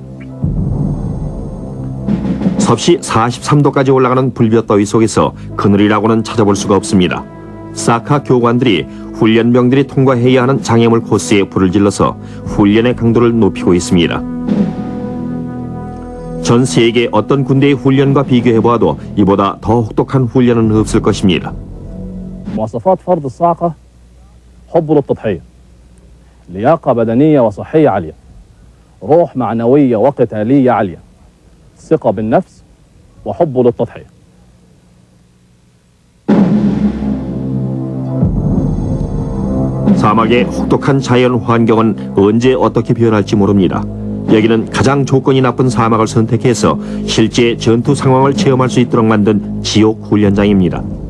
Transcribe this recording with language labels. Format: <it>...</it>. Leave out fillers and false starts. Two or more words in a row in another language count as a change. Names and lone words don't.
<ko>섭씨 43도까지 올라가는 불볕더위 속에서 그늘이라고는 찾아볼 수가 없습니다. 사카 교관들이 훈련병들이 통과해야 하는 장애물 코스에 불을 질러서 훈련의 강도를 높이고 있습니다. 전 세계 어떤 군대의 훈련과 비교해보아도 이보다 더 혹독한 훈련은 없을 것입니다.</ko> <ar>مواصفات فرد الصاعقة حب للتضحية، لياقة بدنية وصحية عالية، روح معنوية وقتالية عالية، ثقة بالنفس وحب للتضحية.</ar> <ko>사막의 혹독한 자연 환경은 언제 어떻게 변할지 모릅니다. 여기는 가장 조건이 나쁜 사막을 선택해서 실제 전투 상황을 체험할 수 있도록 만든 지옥 훈련장입니다.</ko>